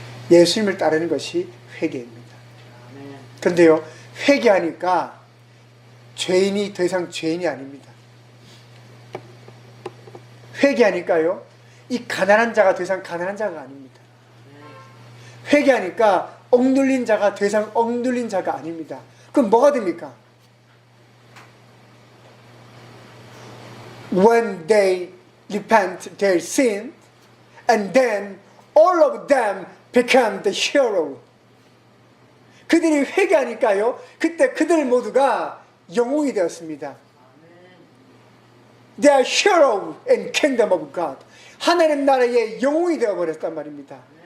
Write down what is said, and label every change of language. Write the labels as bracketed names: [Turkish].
[Korean] 예수님을 따르는 것이 회개입니다. 그런데요, 회개하니까 죄인이 더 이상 죄인이 아닙니다. 회개하니까요, 이 가난한 자가 더 이상 가난한 자가 아닙니다. 회개하니까 억눌린 자가 더 이상 억눌린 자가 아닙니다. 그럼 뭐가 됩니까? [English] When they repent their sin, and then all of them become the hero. [Korean] 그들이 회개하니까요, 그때 그들 모두가 영웅이 되었습니다. [English] They are hero in kingdom of God. [Korean] 하나님 나라의 영웅이 되어버렸단 말입니다.